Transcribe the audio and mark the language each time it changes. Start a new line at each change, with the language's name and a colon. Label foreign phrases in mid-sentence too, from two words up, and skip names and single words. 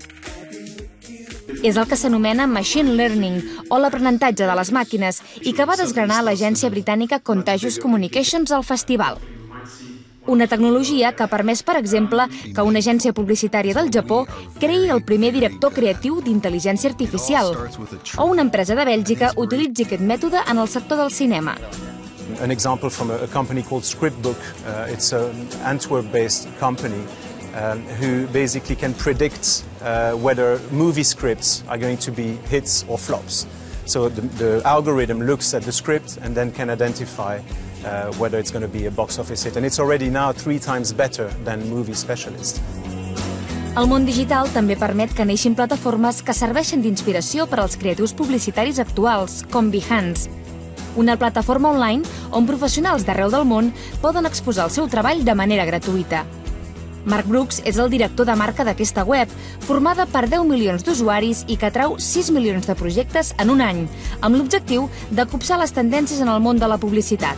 Catalan: És el que s'anomena
English: machine learning,
Catalan: o l'aprenentatge de les màquines, i que va desgranar l'agència britànica Contagious Communications al festival. Una tecnologia que ha permès, per exemple, que una agència publicitària del Japó creï el primer director creatiu d'intel·ligència artificial, o una empresa de Bèlgica utilitzi aquest mètode en el sector del cinema.
English: An example from a company called Scriptbook. It's an Antwerp-based company who basically can predict whether movie scripts are going to be hits or flops. So the algorithm looks at the script and then can identify whether it's going to be a box office hit. And it's already now 3 times better than Movie Specialist.
Catalan: El món digital també permet que neixin plataformes que serveixen d'inspiració per als creatius publicitaris actuals, com Behance, una plataforma online on professionals d'arreu del món poden exposar el seu treball de manera gratuïta. Mark Brooks és el director de marca d'aquesta web, formada per 10 milions d'usuaris i que atrau 6 milions de projectes en un any, amb l'objectiu de copsar les tendències en el món de la publicitat.